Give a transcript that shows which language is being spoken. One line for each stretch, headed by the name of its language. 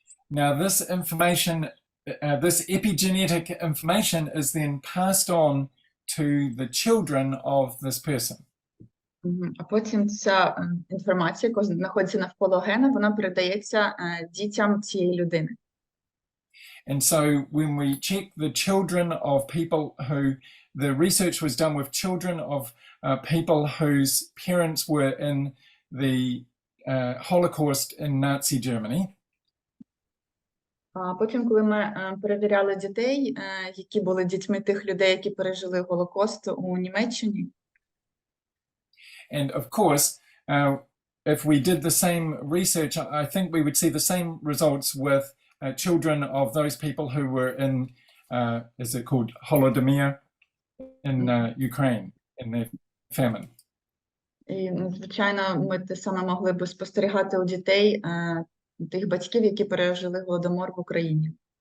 English: Now this information, this epigenetic information is then passed on to the children of this person.
Ukrainian: А потім ця інформація, яка знаходиться навколо гена, вона передається дітям цієї людини.
English: And so when we check the children of people who, the research was done with children of people whose parents were in the Holocaust in Nazi Germany.
Ukrainian: А потім, коли ми перевіряли дітей, які були дітьми тих людей, які пережили Голокост у Німеччині.
English: And of course, if we did the same research, I think we would see the same results with children of those people who were in, is it called Holodomor in Ukraine, in the famine.
Ukrainian: І, звичайно, ми те саме могли би спостерігати у дітей тих батьків, які пережили Голодомор в Україні.